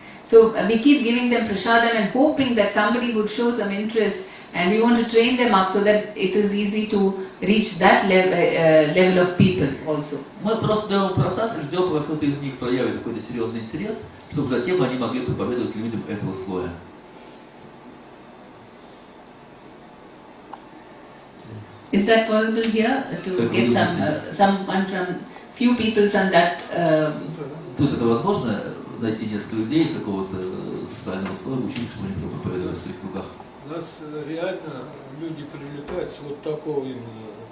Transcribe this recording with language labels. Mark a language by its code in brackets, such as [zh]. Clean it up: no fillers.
[en] So we keep giving them prasadam and hoping that somebody would show some interest, and we want to train them up so that it is easy to reach that level of people also. [ru] Мы просто даем просад и ждем, пока кто-то из них проявит какой-то серьезный интерес, чтобы затем они могли проповедовать людям этого слоя. [en] Is that possible here to get someone from few people from that? [ru] Тут это возможно найти несколько людей из какого-то социального слоя, учить, чтобы они проповедовали в своих кругах. У нас реально люди привлекаются вот такого именно.